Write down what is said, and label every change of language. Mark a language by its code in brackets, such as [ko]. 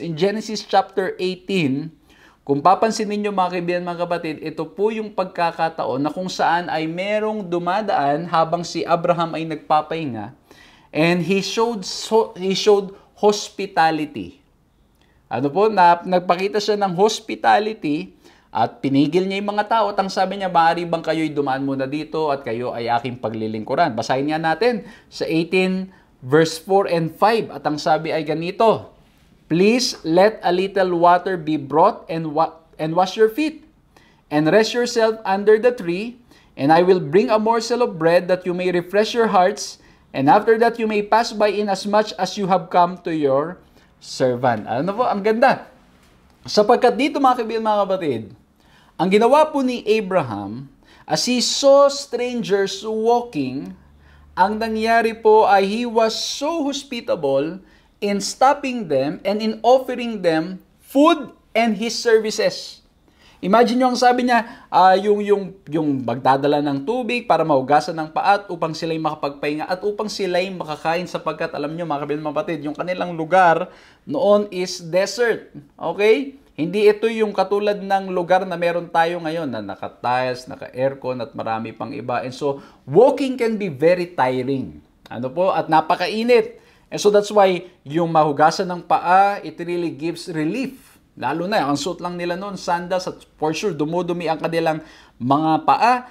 [en] In Genesis chapter 18, [tl] kung papansin ninyo mga kaibigan, mga kapatid, ito po yung pagkakataon na kung saan ay merong dumadaan habang si Abraham ay nagpapahinga, [en] and he showed hospitality. [tl] Ano po, nagpakita siya ng hospitality. At pinigil niya yung mga tao at ang sabi niya, maaari bang kayo'y dumaan muna dito at kayo ay aking paglilingkuran? Basahin nga natin sa 18 verse 4 and 5 at ang sabi ay ganito, [en] "Please let a little water be brought and wash your feet, and rest yourself under the tree, and I will bring a morsel of bread that you may refresh your hearts, and after that you may pass by in as much as you have come to your servant." [tl] Ano po? Ang ganda. Sapagkat dito mga kaibigan, mga kapatid, ang ginawa po ni Abraham, [en] as he saw strangers walking, [tl] ang nangyari po ay [en] he was so hospitable in stopping them and in offering them food and his services. [tl] Imagine nyo ang sabi niya, yung magdadala ng tubig para mahugasan ng paat upang sila'y makapagpahinga at upang sila'y makakain sapagkat alam nyo mga kapatid, yung kanilang lugar noon [en] is desert. [tl] Okay? Hindi ito yung katulad ng lugar na meron tayo ngayon na naka-tiles, naka-aircon at marami pang iba. [en] And so, walking can be very tiring. [tl] Ano po? At napakainit. [en] And so that's why [tl] yung mahugasan ng paa, [en] it really gives relief. [tl] Lalo na, ang suot lang nila noon, sandals, at [en] for sure, [tl] dumudumi ang kanilang mga paa.